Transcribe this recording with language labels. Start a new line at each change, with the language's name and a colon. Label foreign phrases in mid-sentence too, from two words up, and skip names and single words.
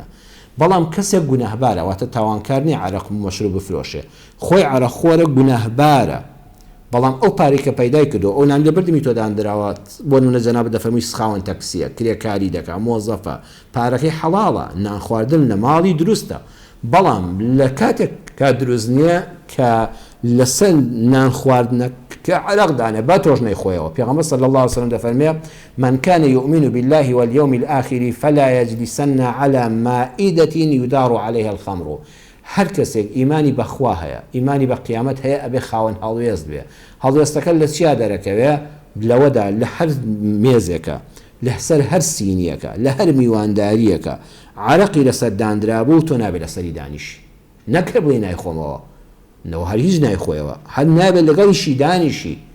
Central Kurdish: بەڵام کەسێک گوناهبارە واتە تاوانکار نیە عرەق و مەشروب بفرۆشێ خۆی عرەقخۆرە گوناهبارە بەڵام ئەو پارەی کە پەیدای کردو ئەو نان لە بردمی تۆ دانراوە بۆ نمونە جەنابەت دەفەرمووی سخاوەن تەکسیە کرێکاری دەکات مۆزەفە پارەکەی حەڵاڵە نان خواردن لە ماڵی دروستە بەڵام لە کاتێک کا دروست نییە کە لەسەر نان خواردنە کە عرەق دانێ با تۆش نەیخۆیەوە پێغەمبەر
Arabic: صلی الله عليه وسلم دەفەرمێ من كان يؤمن بالله واليوم الآخر فلا يجلسن على مائدة يدار عليها الخمر
Central Kurdish: هەر کەسێک ئیمانی بەخوا هەیە ئیمانی بە قیامەت هەیە ئەبێ خاوەن هەڵوێست بێ هەڵوێستەکە لە چیا دەرەکەوێ لەوەدا لە هەر مێزێکە لەسەر هەر سینیەکە لە هەر میوانداریەکە عرەقی لەسەر دانرا بوو تۆ نابێت لەسەری دانیشی نەکە بڵێ نایخۆمەوە نەوە هەر هیچ نایخۆیەوە هەر نابێت لەگەڵیشی دانیشی